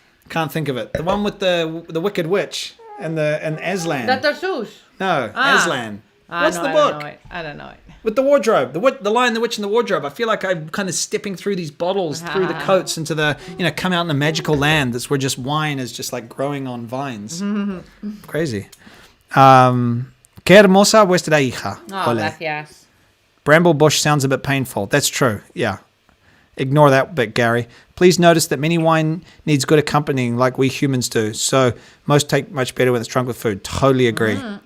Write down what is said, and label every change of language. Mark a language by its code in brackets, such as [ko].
[en] Can't think of it. The one with the Wicked Witch and Aslan. Dr. Seuss. No, Aslan. What's the I book? don't know it. I don't know it. With the wardrobe, the Lion, the Witch, and the Wardrobe. I feel like I'm kind of stepping through these bottles, through the coats, into the, come out in the magical land that's where just wine is just like growing on vines. Crazy. [es] Qué hermosa vuestra hija. Oh, Ole. gracias. [en] Bramble bush sounds a bit painful. That's true. Yeah. Ignore that bit, Gary. Please notice that many wine needs good accompanying like we humans do. So most take much better when it's drunk with food. Totally agree.